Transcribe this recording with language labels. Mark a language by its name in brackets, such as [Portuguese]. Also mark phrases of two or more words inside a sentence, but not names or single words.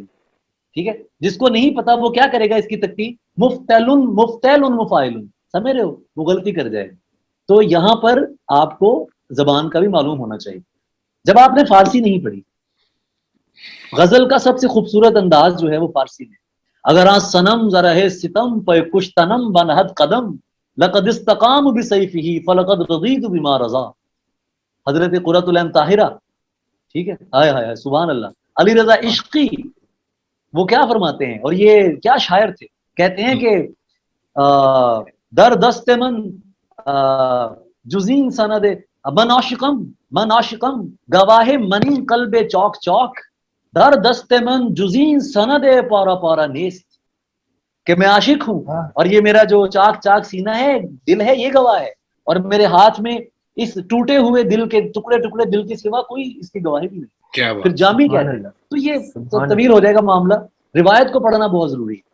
[Urdu] ٹھیک ہے, جس کو نہیں پتا وہ کیا کرے گا اس کی تکتیب, مفتعل مفتعل مفاعل. سمجھ رہے ہو, وہ غلطی کر جائے. تو یہاں پر آپ کو زبان کا بھی معلوم ہونا چاہیے. جب آپ نے فارسی نہیں پڑھی, غزل کا سب سے خوبصورت انداز جو ہے وہ فارسی میں. [Persian] اگر صنم ذرہ ستم پہ کشتنم بنہد قدم [Arabic] لقد استقام بسیفہ فلقد رضیت بما رضا. [Urdu] حضرت قرۃ العین طاہرہ, ٹھیک ہے, ہائے ہائے [Arabic] سبحان اللہ, [Urdu] علی رضا عشقی, وہ کیا فرماتے ہیں, اور یہ کیا شاعر تھے, کہتے ہیں کہ [Persian] در دست من جزین سند من عاشقم گواہ منی قلب چوک چوک در دست من جزین سند پارا پارا نیست. [Urdu] کہ میں عاشق ہوں اور یہ میرا جو چاک چاک سینہ ہے, دل ہے, یہ گواہ ہے, اور میرے ہاتھ میں اس ٹوٹے ہوئے دل کے ٹکڑے ٹکڑے دل کے سوا کوئی اس کی گواہی بھی نہیں. پھر جامی کہتے ہیں. تو یہ تو طویل ہو جائے گا معاملہ. روایت کو پڑھنا بہت ضروری ہے.